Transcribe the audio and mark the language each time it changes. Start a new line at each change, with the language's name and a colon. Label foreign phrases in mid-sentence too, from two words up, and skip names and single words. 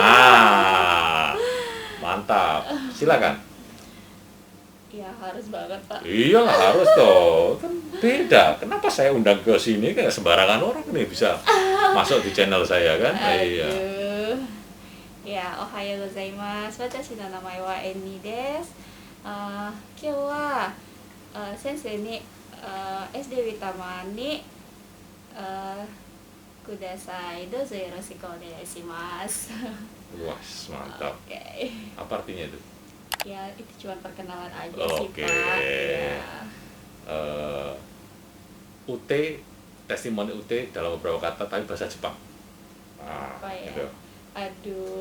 Indonesian: Mantap, silakan. Ya harus banget Pak. Iyalah harus toh, kan beda. Kenapa saya undang ke sini kayak sembarangan orang nih bisa masuk di channel saya kan? Iya. Ya,
Japanese: おはようございます. 私の名前はEniです。今日は先生にSD Witamaにください. どうぞよろしくお願いします.
Indonesian: Wah, mantap. Apa artinya itu? Ya, itu cuma perkenalan aja sih Pak. Ya. UT, testimoni UT dalam beberapa kata tapi bahasa Jepang. Apa ya? Gitu. Aduh,